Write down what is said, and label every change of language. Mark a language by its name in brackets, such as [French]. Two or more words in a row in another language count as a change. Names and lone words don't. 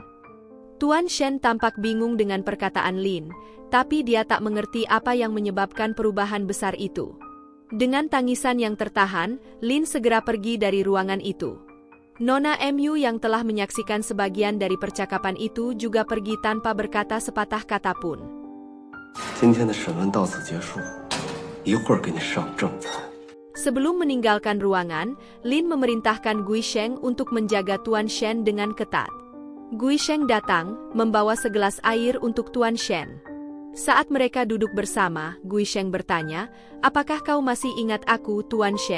[Indonesian] Tuan Shen tampak bingung dengan perkataan Lin, tapi dia tak mengerti apa yang menyebabkan perubahan besar itu. Dengan tangisan yang tertahan, Lin segera pergi dari ruangan itu. Nona MU yang telah menyaksikan sebagian dari percakapan itu juga pergi tanpa berkata sepatah kata pun. [Chinese] 今天的审问到此结束，一会儿给你上正餐。 [Indonesian] Sebelum meninggalkan ruangan, Lin memerintahkan Gui Sheng untuk menjaga Tuan Shen dengan ketat. Gui Sheng datang, membawa segelas air untuk Tuan Shen. Saat mereka duduk bersama, Gui Sheng bertanya, "Apakah kau masih ingat aku, Tuan Shen?"